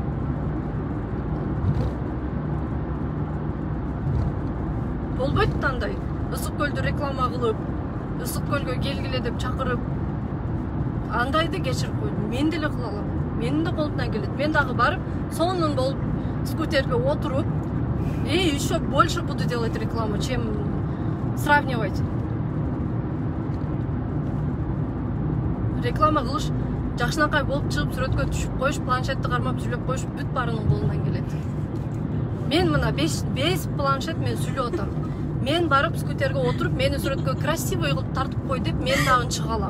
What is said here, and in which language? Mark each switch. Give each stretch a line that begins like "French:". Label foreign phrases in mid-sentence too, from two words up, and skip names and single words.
Kyrgyz: Болбойт да андай. Ысык көлдү реклама кылып, ысык көлгө келгиле деп чакырып, андайды кечирип койдум. Мен деле кыла алам. Менин да колумдан келет. Мен дагы барып, сонун болуп скутерге отуруп,
Russian: еще больше буду делать рекламу, чем сравнивать.
Kyrgyz: Реклама кылыш, жакшынакай болуп чыгып сүрөткө түшүп коюш, планшетти кармап сүйлөп коюш бүт баарынын колунан келет. Мен мына 5 планшет мен сүйлөп атам. Мен барып скутерге отуруп, мени сүрөткө красивый кылып тартып кой деп мен дагы чыга алам.